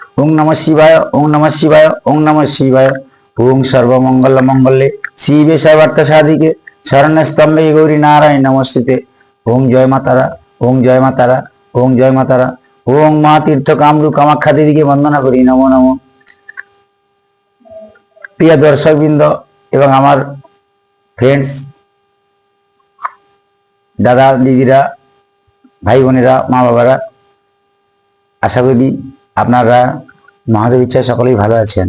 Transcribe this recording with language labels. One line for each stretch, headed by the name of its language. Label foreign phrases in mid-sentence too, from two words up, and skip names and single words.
Sanskrit: ওং নমঃ শিবায়, ওং নমঃ শিবায়, ওং নমঃ শিবায়। ওং সর্বমঙ্গল মঙ্গলে শিবে সর্বার্থ সাধিকে শরণ্য স্তম্ভে গৌরী নারায়ণ নমস্তুতে।
Bangla: ওং জয় মা তারা, ওং জয় মা তারা, ওং জয় মা তারা। ওং মা তীর্থ কামরূ কামাখ্যা দেবীকে বন্দনা করি।
Sanskrit: নমো নমঃ।
Bangla: প্রিয় দর্শকবৃন্দ এবং আমার ফ্রেন্ডস, দাদা দিদিরা, ভাই বোনেরা, মা বাবারা, আশা করি আপনারা মহাদেব ইচ্ছায় সকলেই ভালো আছেন।